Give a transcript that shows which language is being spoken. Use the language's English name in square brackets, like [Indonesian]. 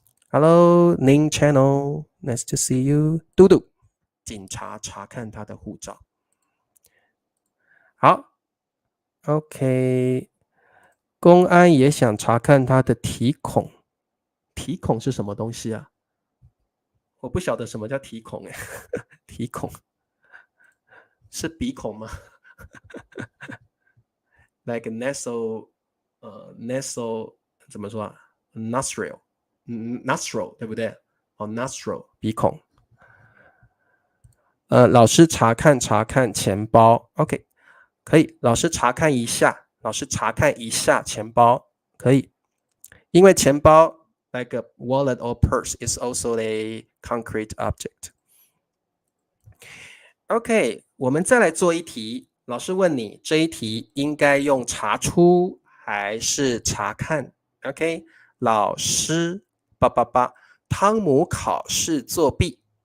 [English] Hello, Ning Channel, nice to see you. [Chinese] 嘟嘟，警察查看他的护照。好 ，OK。公安也想查看他的体孔，体孔是什么东西啊？我不晓得什么叫体孔哎，体孔是鼻孔吗？Like nasal， nasal 怎么说啊 ？nostril， 对不对？哦 ，nostril 鼻孔。老师查看钱包 ，OK， 可以。老师查看一下钱包，可以。因为钱包 [English] like a wallet or purse is also a concrete object. [Chinese] OK， 我们再来做一题。老师问你，这一题应该用查出还是查看 ？OK， 老师888，汤姆考试作弊。